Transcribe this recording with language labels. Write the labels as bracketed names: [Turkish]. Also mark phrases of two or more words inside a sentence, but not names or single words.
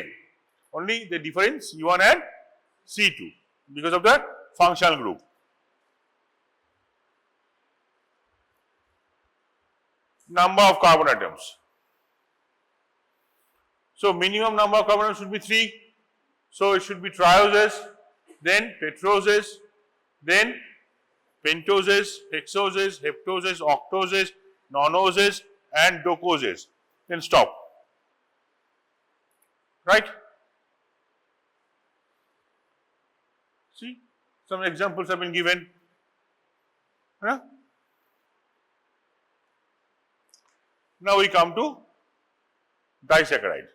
[English] Only the difference C1 and C2 because of the functional group. Number of carbon atoms. So minimum number of carbon atoms should be 3. So it should be trioses, then tetroses, then pentoses, hexoses, heptoses, octoses, nonoses, and docoses. Then stop. Right? See, some examples have been given. Huh? Now we come to disaccharide.